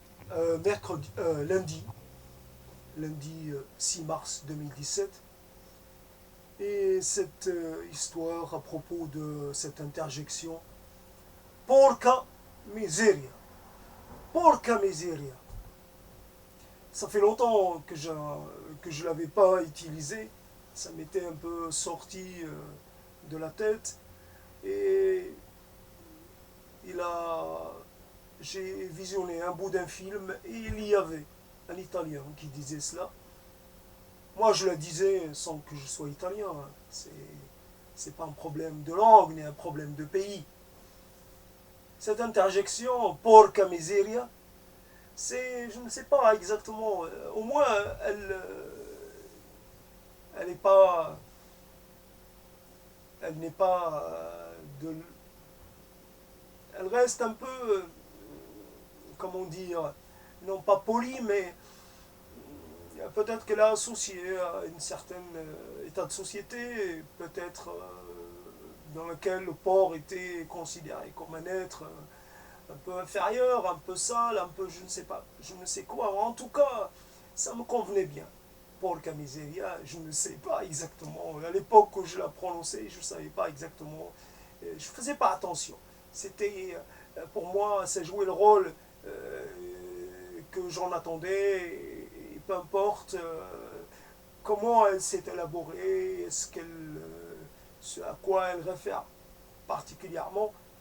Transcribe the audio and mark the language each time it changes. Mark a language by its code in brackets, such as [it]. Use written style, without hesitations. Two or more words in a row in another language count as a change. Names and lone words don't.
[fr] lundi 6 mars 2017. Et cette histoire à propos de cette interjection, [it] porca miseria, porca miseria. [fr] Ça fait longtemps que je ne l'avais pas utilisé, ça m'était un peu sorti de la tête. Et il a, j'ai visionné un bout d'un film et il y avait un Italien qui disait cela. Moi, je le disais sans que je sois italien. C'est pas un problème de langue ni un problème de pays. Cette interjection, [it] porca miseria, [fr] c'est, je ne sais pas exactement. Au moins, elle n'est pas, elle n'est pas de, elle reste un peu, comment dire, non pas polie, mais peut-être qu'elle a associé à une certaine état de société, peut-être dans lequel le porc était considéré comme un être un peu inférieur, un peu sale, un peu je ne sais pas, je ne sais quoi. En tout cas, ça me convenait bien. [it] Porca miseria, [fr] je ne sais pas exactement. À l'époque où je la prononçais, je ne savais pas exactement. Je ne faisais pas attention. C'était, pour moi, ça jouait le rôle que j'en attendais. Et peu importe comment elle s'est élaborée, ce à quoi elle réfère particulièrement.